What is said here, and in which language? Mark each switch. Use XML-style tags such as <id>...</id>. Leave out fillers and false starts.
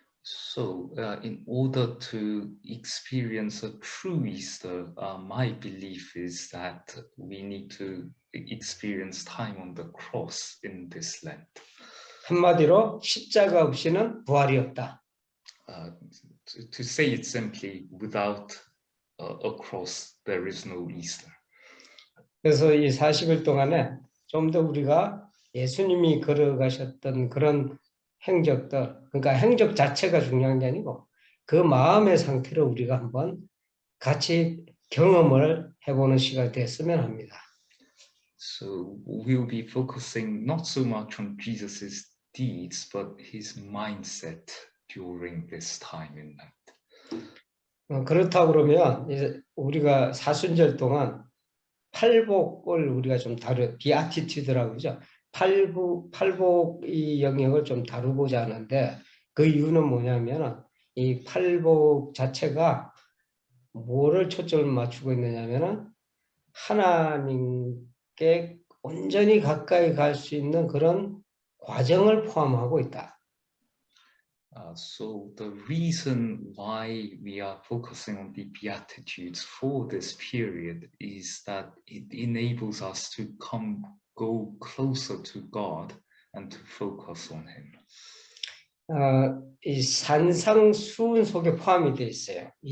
<en>So, in order to experience a true Easter, my belief is that we need to experience time on the cross in this Lent.</en> <ko>한마디로 십자가 없이는 부활이 없다.</ko> <en>To say it simply, without a cross, there is no Easter.</en> <ko>그래서 이 40일 동안에 좀 더 우리가 예수님이 걸어가셨던 그런 행적들, 그러니까 행적 자체가 중요한 게 아니고 그 마음의 상태로 우리가 한번 같이 경험을 해보는 시간이 됐으면 합니다.</ko> <en>So we'll be focusing not so much on Jesus's deeds, but his mindset during this time in Lent.</en> <ko>그렇다고 그러면 이제 우리가 사순절 동안 팔복을 우리가 좀 비아티튜드라고 그러죠. 팔복 이 영역을 좀 다루고자 하는데 그 이유는 뭐냐면 이 팔복 자체가 뭐를 초점을 맞추고 있느냐면 하나님께 온전히 가까이 갈 수 있는 그런 과정을 포함하고 있다.</ko> <en>So the reason why we are focusing on the Beatitudes for this period is that it enables us to go closer to God and to focus on Him.</en> <ko>이 산상수훈 속에 포함이 되어 있어요.</ko>